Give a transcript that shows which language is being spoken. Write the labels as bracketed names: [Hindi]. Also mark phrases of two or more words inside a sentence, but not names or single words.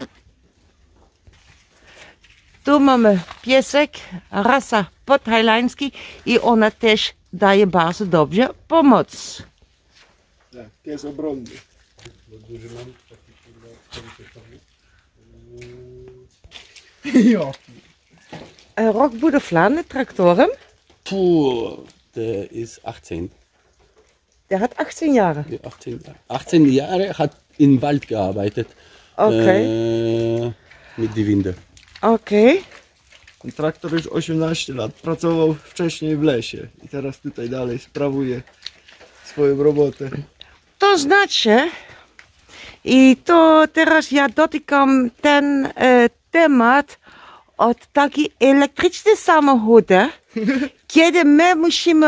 [Polish] Tu mamy piesek, rasa podhajlański i ona też daje bardzo dobrze pomoc. Tak, pies obronny. Rok budowlany traktorem? [German] Puh, der ist 18. Der hat 18 Jahre. 18 Jahre hat im Wald gearbeitet. Okay. Mit die Winde. [Polish] Okej. Ten traktor już 18 lat pracował wcześniej w lesie i teraz tutaj dalej sprawuje swoją robotę. To znaczy, i to teraz ja dotykam ten temat od takiej elektrycznej samochody, kiedy my musimy